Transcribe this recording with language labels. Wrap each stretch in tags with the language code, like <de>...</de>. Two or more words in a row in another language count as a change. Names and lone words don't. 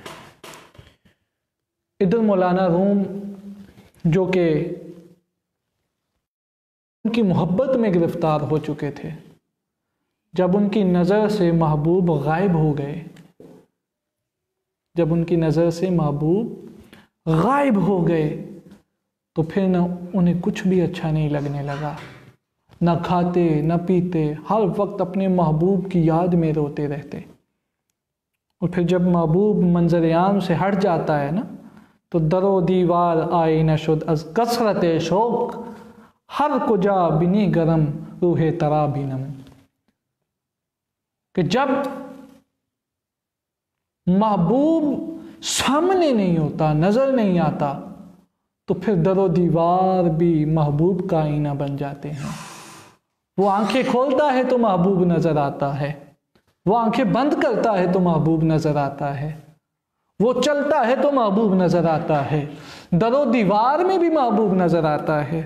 <ur>ادھر مولانا روم جو کہ ان کی محبت میں گرفتار ہو چکے تھے، جب ان کی نظر سے محبوب غائب ہو گئے، جب ان کی نظر سے محبوب غائب ہو گئے تو پھر نہ انہیں کچھ بھی اچھا نہیں لگنے لگا، نہ کھاتے نہ پیتے، ہر وقت اپنے محبوب کی یاد میں روتے رہتے۔ اور پھر جب محبوب منظر عام سے ہٹ جاتا ہے نا تو</ur> <fa>در و دیوار آئینہ شد از کثرت شوق، ہر کجا بنی گرم روح ترا بینم،</fa> <ur>کہ جب محبوب سامنے نہیں ہوتا، نظر نہیں آتا، تو پھر در و دیوار بھی محبوب کا آئینہ بن جاتے ہیں۔ وہ آنکھیں کھولتا ہے تو محبوب نظر آتا ہے، وہ آنکھیں بند کرتا ہے تو محبوب نظر آتا ہے، وہ چلتا ہے تو محبوب نظر آتا ہے، در و دیوار میں بھی محبوب نظر آتا ہے۔</ur>